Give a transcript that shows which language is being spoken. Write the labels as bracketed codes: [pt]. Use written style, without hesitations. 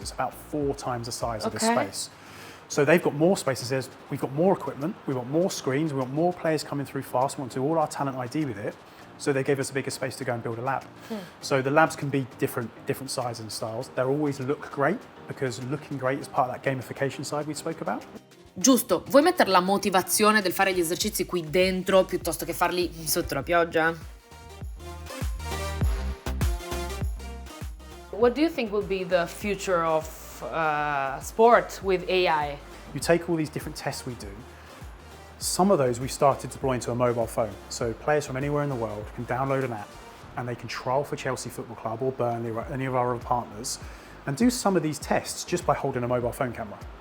[en] It's about 4 times the size of this space. So they've got more spaces. We've got more equipment, we've got more screens, we've got more players coming through fast. We want to do all our talent ID with it. So they gave us a bigger space to go and build a lab. So the labs can be different sizes and styles. They always look great, because looking great is part of that gamification side we spoke about. [it] Giusto, vuoi mettere la motivazione del fare gli esercizi qui dentro piuttosto che farli sotto la pioggia? [en] What do you think will be the future of sport with AI? You take all these different tests we do. Some of those we started deploying to a mobile phone. So players from anywhere in the world can download an app and they can trial for Chelsea Football Club or Burnley or any of our other partners and do some of these tests just by holding a mobile phone camera.